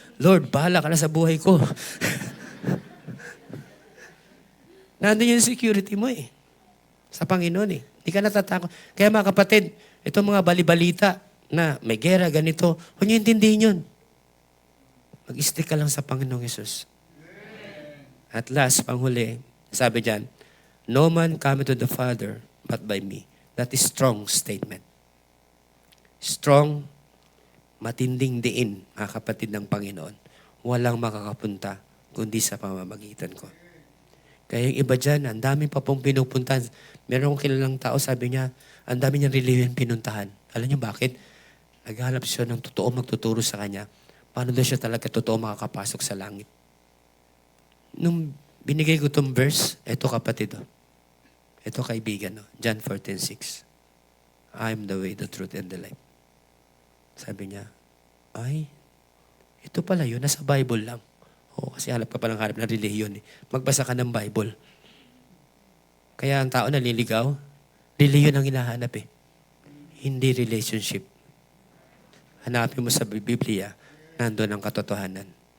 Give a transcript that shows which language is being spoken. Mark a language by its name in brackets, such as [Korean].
[Filipino] Lord, bahala ka na sa buhay ko. Nandun yung security mo eh. Sa Panginoon eh. Hindi ka natatakot. Kaya mga kapatid, itong mga balibalita na may gera, ganito, huwag niyo intindihin yun. Mag-stick ka lang sa Panginoong Yesus. [English] At last, [Filipino] panghuli, sabi dyan, [English] no man cometh to the Father but by me. That is strong statement. [Filipino] Strong, matinding diin, mga kapatid ng Panginoon. Walang makakapunta kundi sa pamamagitan ko. Kaya yung iba dyan, ang dami pa pong pinupuntahan. Meron kong kilalang tao, sabi niya, ang dami niyang religion pinuntahan. Alam niyo bakit? Naghanap siya ng totoo magtuturo sa kanya. Paano daw siya talaga totoo makakapasok sa langit? Nung binigay ko itong verse, eto kapatid, eto kaibigan, John 14:6. [English] I am the way, the truth, and the life. [Filipino] Sabi niya, ay, ito pala yun, nasa Bible lang. Kasi hanap ka palang hanap ng relihiyon. Magbasa ka ng Bible. Kaya ang tao naliligaw, relihiyon ang hinahanap eh. Hindi relationship. Hanapin mo sa Biblia, nandun ang katotohanan.